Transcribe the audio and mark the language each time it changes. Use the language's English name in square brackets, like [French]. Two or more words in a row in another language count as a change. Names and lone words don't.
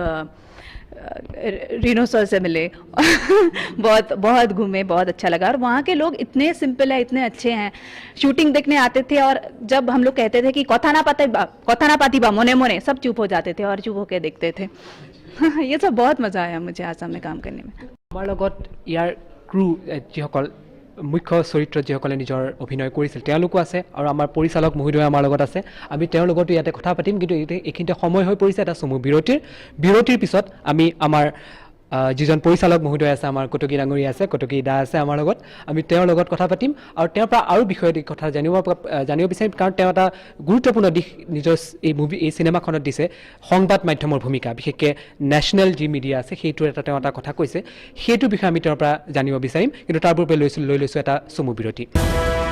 [Hindi] रिनोसर से मिले बहुत बहुत घूमे बहुत अच्छा लगा और वहाँ के लोग इतने सिंपल है इतने अच्छे हैं शूटिंग देखने आते थे और जब हम लोग कहते थे कि [Assamese] কথা না পাতি বা মনে মনে [Hindi] सब चुप हो जाते थे और चुप होकर देखते थे ये सब बहुत मज़ा आया मुझे आसाम में काम करने में [Assamese] আমাৰ লগত ইয়াৰ ক্ৰু যিসকল মুখ্য চৰিত্ৰত যিসকলে নিজৰ অভিনয় কৰিছিল তেওঁলোকো আছে আৰু আমাৰ পৰিচালক মহোদয় আমাৰ লগত আছে আমি তেওঁৰ লগতো ইয়াতে কথা পাতিম কিন্তু এইখিনিতে সময় হৈ পৰিছে এটা চমু বিৰতিৰ পিছত আমি আমাৰ যিজন পৰিচালক মহোদয় আছে আমাৰ কটকী ডাঙৰীয়া আছে কটকী দা আছে আমাৰ লগত আমি তেওঁৰ লগত কথা পাতিম আৰু তেওঁৰ পৰা আৰু বিষয়ত কথা জানিব বিচাৰিম কাৰণ তেওঁ এটা গুৰুত্বপূৰ্ণ দিশ নিজৰ এই চিনেমাখনত দিছে সংবাদ মাধ্যমৰ ভূমিকা বিশেষকৈ নেশ্যনেল যি মিডিয়া আছে সেইটোৰ তেওঁ এটা কথা কৈছে সেইটো বিষয়ে আমি তেওঁৰ পৰা জানিব বিচাৰিম কিন্তু তাৰ পূৰ্বে লৈ লৈছোঁ এটা চমু বিৰতি